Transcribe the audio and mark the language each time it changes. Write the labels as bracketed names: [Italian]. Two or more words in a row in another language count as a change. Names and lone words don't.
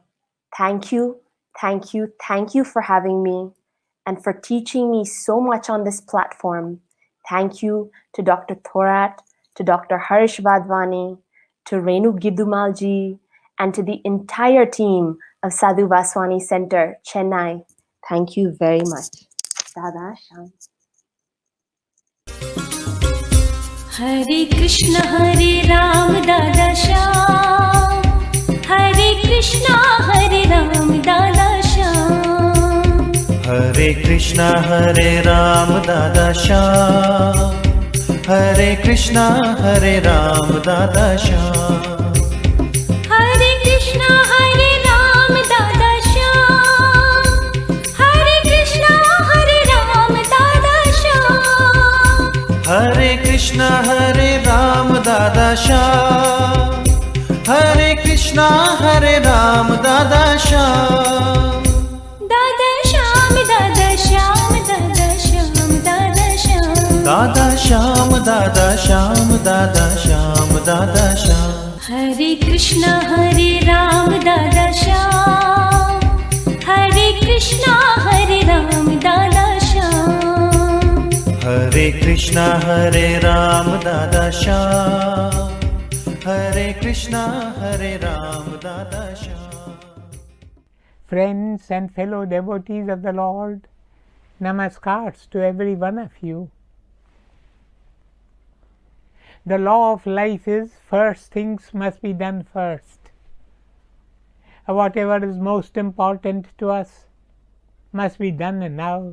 [English] Thank you, thank you, thank you for having me and for teaching me so much on this platform. Thank you to Dr. Thorat, to Dr. Harish Vadvani, to Renu Gidumalji, and to the entire team of Sadhu Vaswani Centre, Chennai. Thank you very much. Dada Sham. Hare Krishna, Hare Ram, Dada Sham. Hare Krishna, Hare Ram, Dada Sham. Hare Krishna, Hare Ram, Dada Sham. Hare Krishna, Hare Ram, Dada Sham. Hare Krishna, Hare Ram, Dada Sham. Hare Krishna, Hare Ram, Dada Sham. Hare Krishna, Hare Ram, Dada Sham. Hare Krishna, Hare Ram, Dada Sham. Dada Sham, Dada Sham, Dada Sham, Dada Sham. Dada Sham, Dada Sham, Dada Sham, Dada Sham. Hare Krishna, Hare Ram, Dada Sham. Hare Krishna, Hare Ram, Dada Sham. Hare Krishna, Hare Ram, Dada Sham. Hare Krishna, Hare Ram, Dada Sham. Friends and fellow devotees of the Lord, namaskars to every one of you. The law of life is first things must be done first. Whatever is most important to us must be done now.